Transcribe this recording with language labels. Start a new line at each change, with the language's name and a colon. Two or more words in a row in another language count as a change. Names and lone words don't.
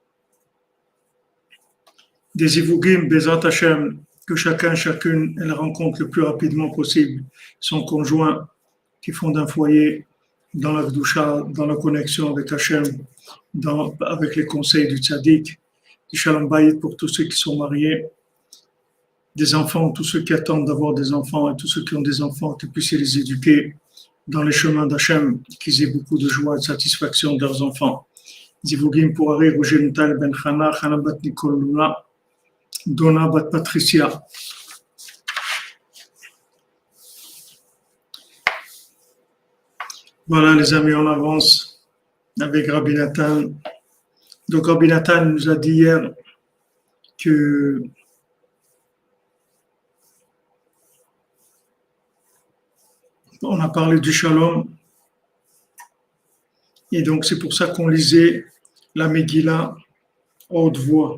French: Des Ivougim,
Hebrew: בעזרת השם,
French: que chacune, elle rencontre le plus rapidement possible son conjoint qui fonde un foyer dans la Gdusha, dans la connexion avec Hachem, avec les conseils du tzaddik, du
Hebrew: שלום בית
French: pour tous ceux qui sont mariés, des enfants, tous ceux qui attendent d'avoir des enfants et tous ceux qui ont des enfants, qu'ils puissent les éduquer dans les chemins d'Hachem, qu'ils aient beaucoup de joie et de satisfaction de leurs enfants. Zivugim pour Ari, Roger Nutal Ben Chana, Chana Bat Nicole Luna, Donna Bat Patricia. Voilà les amis, on avance avec Rabbi Nathan. Donc Rabbi Nathan nous a dit hier que on a parlé du shalom et donc c'est pour ça qu'on lisait la Megillah à haute voix.